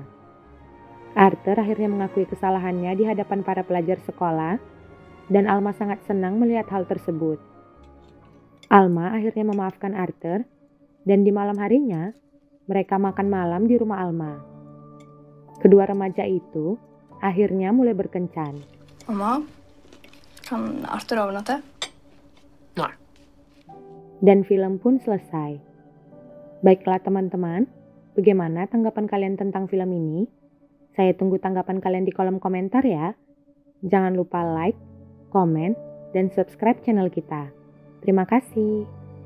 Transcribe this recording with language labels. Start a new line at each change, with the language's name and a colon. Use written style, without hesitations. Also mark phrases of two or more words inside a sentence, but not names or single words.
Indonesian: Arthur akhirnya mengakui kesalahannya di hadapan para pelajar sekolah, dan Alma sangat senang melihat hal tersebut. Alma akhirnya memaafkan Arthur, dan di malam harinya, mereka makan malam di rumah Alma. Kedua remaja itu akhirnya mulai berkencan.
Norwegian: Mamma, kan Arthur overnatte? Nei.
Indonesian: Dan film pun selesai. Baiklah teman-teman, bagaimana tanggapan kalian tentang film ini? Saya tunggu tanggapan kalian di kolom komentar ya. Jangan lupa like, komen, dan subscribe channel kita. Terima kasih.